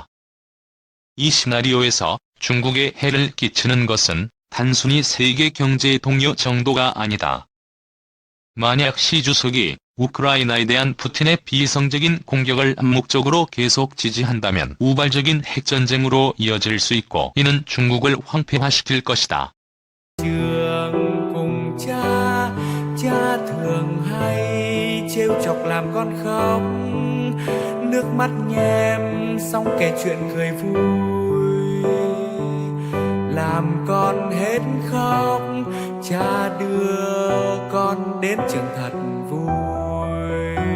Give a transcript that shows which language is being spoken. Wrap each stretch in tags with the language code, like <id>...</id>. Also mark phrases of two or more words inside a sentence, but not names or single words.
<ko>이 시나리오에서 중국에 해를 끼치는 것은 단순히 세계 경제의 동요 정도가 아니다. 만약 시 주석이 우크라이나에 대한 푸틴의 비이성적인 공격을 암묵적으로 계속 지지한다면 우발적인 핵전쟁으로 이어질 수 있고 이는 중국을 황폐화시킬 것이다.</ko> <vi>Cha thường hay trêu chọc làm con khóc, nước mắt nhem xong kể chuyện cười vui, làm con hết khóc, cha đưa con đến trường thật vui.</vi>